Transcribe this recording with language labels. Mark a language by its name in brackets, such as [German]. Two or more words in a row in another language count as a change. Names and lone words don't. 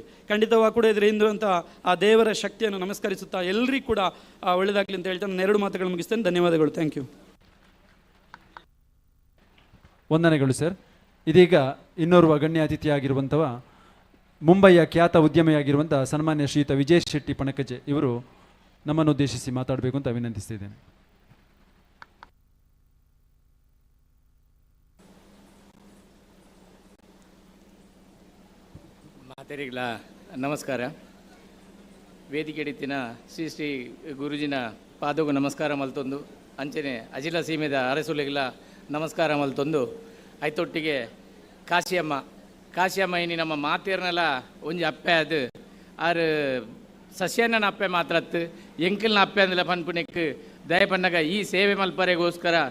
[Kannada] ಖಂಡಿತವಾಗಿ ಕೂಡ ಇದರಿಂದ ಆ ದೇವರ ಶಕ್ತಿಯನ್ನು ನಮಸ್ಕರಿಸುತ್ತಾ ಎಲ್ಲರಿಗೂ ಕೂಡ ಒಳ್ಳೆಯದಾಗಲಿ ಅಂತ ಹೇಳ್ತಾ ನಾನು 2 ಮಾತುಗಳು ಮುಗಿಸ್ತೇನೆ. ಧನ್ಯವಾದಗಳು. [English] thank you. [Kannada] ವಂದನೆಗಳು ಸರ್. ಇದೀಗ ಇನ್ನೋರ್ವ ಗಣ್ಯ ಅತಿಥಿಯಾಗಿರುವಂಥವ ಮುಂಬಯಿಯ ಖ್ಯಾತ ಉದ್ಯಮಿಯಾಗಿರುವಂಥ ಸನ್ಮಾನ್ಯ ಶ್ರೀಯುತ ವಿಜಯ್ ಶೆಟ್ಟಿ ಪಣಕಜೆ ಇವರು ನಮ್ಮನ್ನು ಉದ್ದೇಶಿಸಿ ಮಾತಾಡಬೇಕು ಅಂತ ವಿನಂತಿಸ್ತಿದ್ದೇನೆ. [Tulu] ಮಾತೆರಿಗಳ ನಮಸ್ಕಾರ. ವೇದಿಕೆ ಎಡಿತಿನ ಶ್ರೀ ಶ್ರೀ ಗುರುಜಿನ ಪಾದಗೂ ನಮಸ್ಕಾರ ಮಲ್ತೊಂದು, ಅಂಚನೆ ಅಜಿಲ ಸೀಮೆದ ಅರಸುಲೆಗಳ ನಮಸ್ಕಾರ ಮಲ್ತೊಂದು, ಐತೊಟ್ಟಿಗೆ ಕಾಶಿಯಮ್ಮ ಇನಿ ನಮ್ಮ ಮಾತೇರ್ನೆಲ್ಲ ಒಂಜಿ ಅಪ್ಪೆ ಅದು ಆರು ಸಸ್ಯನ ಅಪ್ಪೆ ಮಾತ್ರತ್ತು ಎಂಕಲ್ನ ಅಪ್ಪೆ ಅಂದಲ ಪನ್ಪುಣಿಕ್ ದಯಪನ್ನಗ ಈ ಸೇವೆ ಮಲ್ಪರೆಗೋಸ್ಕರ